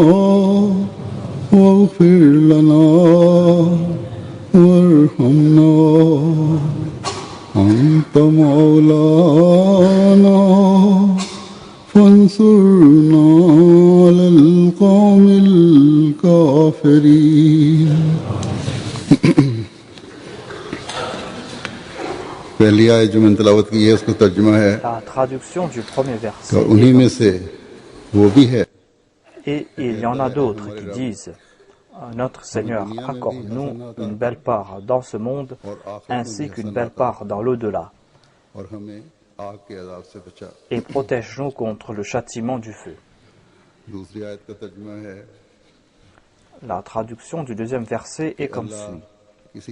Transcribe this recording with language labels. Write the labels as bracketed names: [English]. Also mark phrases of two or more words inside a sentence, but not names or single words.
[Arabic] وَاغْفِرْ لَنَا وَارْحَمْنَا أَنْتَ مَوْلَانَا فَانْصُرْنَا عَلَى الْقَوْمِ الْكَافِرِينَ. [Urdu] پہلی آیت جو میں نے تلاوت کی ہے اس کا ترجمہ ہے [French] La traduction du premier verset. [Urdu] اور انہی میں سے وہ بھی ہے. [French] Et il y en a d'autres qui disent Notre Seigneur, accorde-nous une belle part dans ce monde ainsi qu'une belle part dans l'au-delà et protège-nous contre le châtiment du feu. La traduction du deuxième verset est comme suit.